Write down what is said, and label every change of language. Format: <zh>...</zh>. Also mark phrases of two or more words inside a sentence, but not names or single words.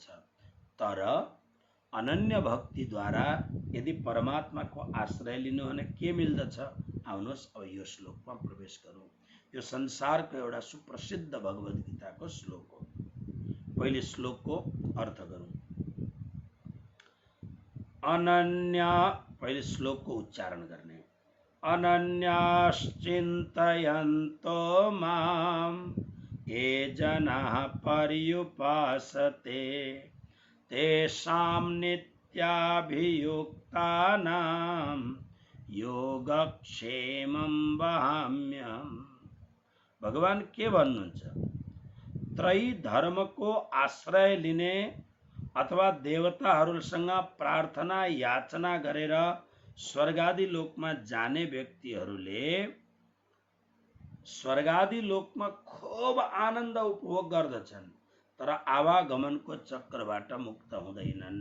<ne>तर अनन्य भक्तिद्वारा यदि परमात्माको आश्रय लिनु भने के मिल्दछ? आउनुहोस् अब यो श्लोकमा प्रवेश गरौँ। यो संसारको एउटा सुप्रसिद्ध भगवत गीताको श्लोक हो। पहिले श्लोकको अर्थ गरौँ। अनन्या, पहिले श्लोकको उच्चारण गर्ने।</ne> <sa>अनन्याश्चिन्तयन्तो मां ये जनाः पर्युपासते तेषां नित्याभियुक्तानां योगक्षेमं वहाम्यहम्।</sa> <ne>भगवान के भन्नुहुन्छ, त्रयी धर्मको आश्रय लिने अथवा देवताहरूसँग प्रार्थना याचना गरेर स्वर्गादि लोकमा जाने व्यक्तिहरूले स्वर्गादि लोकमा खूब आनन्द उपभोग गर्दछन्, तर आवागमनको चक्रबाट मुक्त हुँदैनन्।</ne>